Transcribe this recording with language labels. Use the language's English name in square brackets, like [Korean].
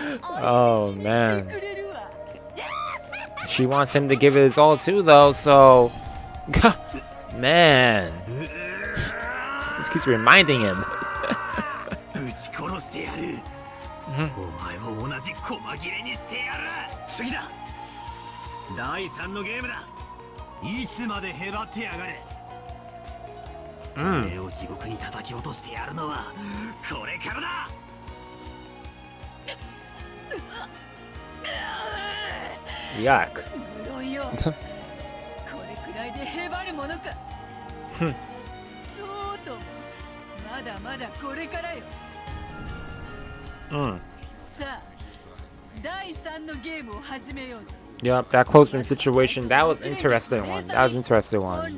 [English] Oh, man. She wants him to give it his all too, though, so... Man. She just keeps reminding him. [Japanese] 殺してやる。お前を同じ細切れにしてやる。次だ。第3のゲームだ。いつまでへばってやがれ。てめえを地獄に叩き落としてやるのはこれからだ。 [English] Yuck. [Japanese] 無論よ。これくらいでへばるものか。そうとも。まだまだこれからよ。さあ、第3のゲームを始めようぞ。 [English] Yep, that clothespin situation, that was interesting one. That was interesting one.